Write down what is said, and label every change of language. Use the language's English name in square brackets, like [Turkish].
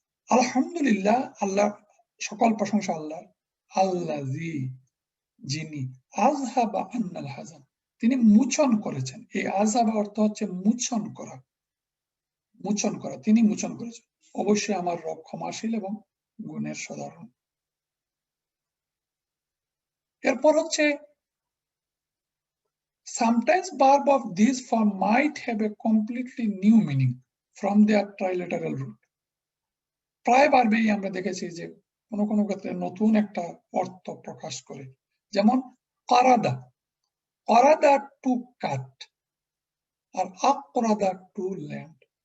[Bangla] আলহামদুলিল্লাহ, আল্লাহ সকল প্রশংসা আল্লাহ। আল্লাযী, যিনি, [Arabic] আযহাবা আন্নাল হাযান, [Bangla] তিনি মোচন করেছেন। এই আযহাবা অর্থ হচ্ছে মোচন করা, মোচন করা, তিনি মোচন করেছেন। অবশ্যই আমার রব ক্ষমাশীল এবং গুণের সাধারণ। এরপর হচ্ছে [English] sometimes verb of this form might have a completely new meaning from their triliteral root. [Bangla] প্রায় বারবেই আমরা দেখেছি যে কোনো কোনো ক্ষেত্রে নতুন একটা অর্থ প্রকাশ করে। যেমন কারাদা, কারাদা টু কাট, আর আকরাদা টু ল্যান্ড।